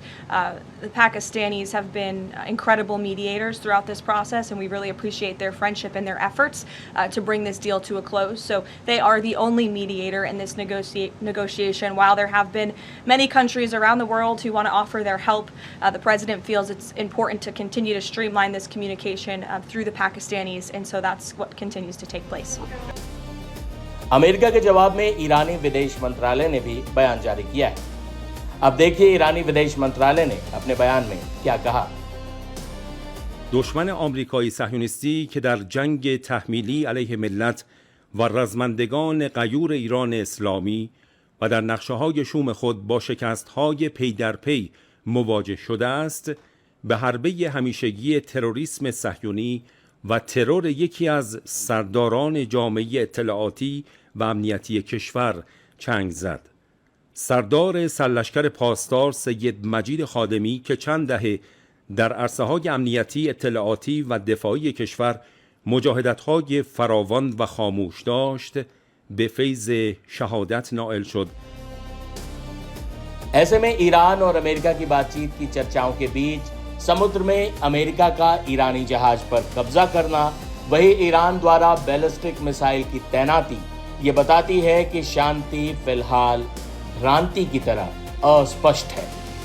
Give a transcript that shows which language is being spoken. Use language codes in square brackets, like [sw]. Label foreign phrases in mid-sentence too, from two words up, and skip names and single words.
[en] The Pakistanis have been incredible mediators throughout this process, and we really appreciate their friendship and their efforts to bring this deal to a close. So they are the only mediator in this negotiation. While there have been many countries around the world who want to offer their help, the President feels it's important to continue to streamline this communication through the Pakistanis, and so that's what continues to take place. [hi] अमेरिका के जवाब में ईरानी विदेश मंत्रालय ने भी बयान जारी किया है। अब देखिए ईरानी विदेश मंत्रालय ने अपने बयान में क्या कहा। [fa] دشمن آمریکایی صهیونیستی که در جنگ تحمیلی علیه ملت و رزمندگان غیور ایران اسلامی و در نقشه‌های شوم خود با شکست‌های پی در پی مواجه شده است، به حربه همیشگی تروریسم صهیونی و ترور یکی از سرداران جامعه اطلاعاتی و امنیتی کشور چنگ زد. سردار سرلشکر پاسدار سید مجید خادمی که چند دهه در عرصه‌های امنیتی اطلاعاتی و دفاعی کشور مجاهدت‌های فراوان و خاموش داشت، به فیض شهادت نائل شد. [hi] ऐसे में ईरान और अमेरिका की बातचीत की चर्चाओं के बीच समुद्र में अमेरिका का ईरानी जहाज पर कब्जा करना, वही ईरान द्वारा [en] ballistic missile [hi] की तैनाती, ये बताती है कि शांति फिलहाल भ्रांति की तरह अस्पष्ट है।